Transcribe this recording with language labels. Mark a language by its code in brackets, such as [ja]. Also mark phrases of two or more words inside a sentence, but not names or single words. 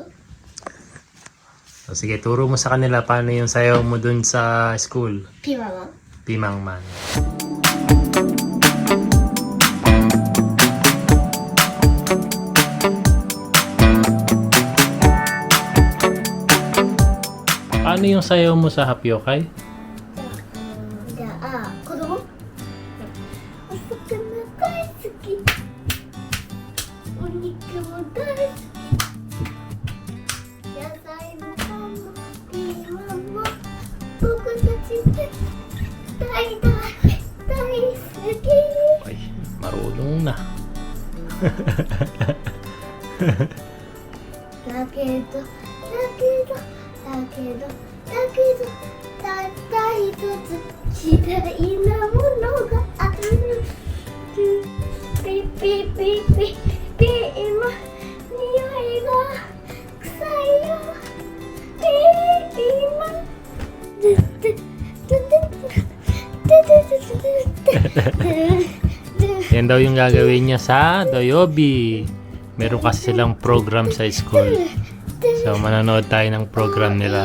[tl] So, sige, turo mo sa kanila paano yung sayaw mo dun sa school. Pimama. Pimangman. Paano yung sayaw mo sa Hapyokai? [ja] じゃあ、子供お魚大好き。お肉も大好き。野菜もパンもピーマンも僕たちで大好き。 [tl] Ay, marunong na. [ja] だけどたった一つ嫌いなものがある。ピピピピピ今匂いが臭いよ。 [tl] Yan daw yung gagawin niya sa Doyobi. Meron kasi silang program sa school. So, manonood tayo ng program nila.